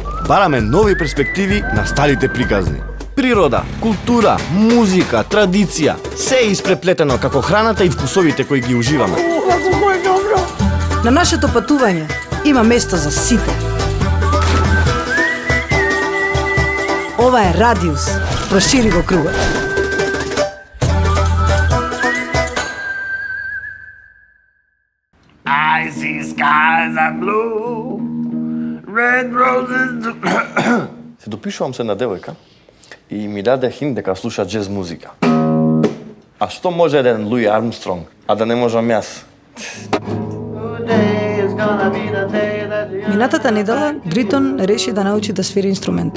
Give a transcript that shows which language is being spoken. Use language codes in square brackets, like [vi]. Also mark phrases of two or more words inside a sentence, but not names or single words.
[mk] Бараме нови перспективи на старите приказни. Природа, култура, музика, традиција, се е испреплетено како храната и вкусовите кои ги уживаме. На нашето патување има место за сите. Ова е Радиус. Прошири го кругот. [en] I see skies are blue, red roses. [mk] Се допишувам се на девојка и ми даде хинт дека слуша джез музика. А што може еден Луи Армстронг, а да не можам јас? Минатата недела Дритон реши да научи да свири инструмент.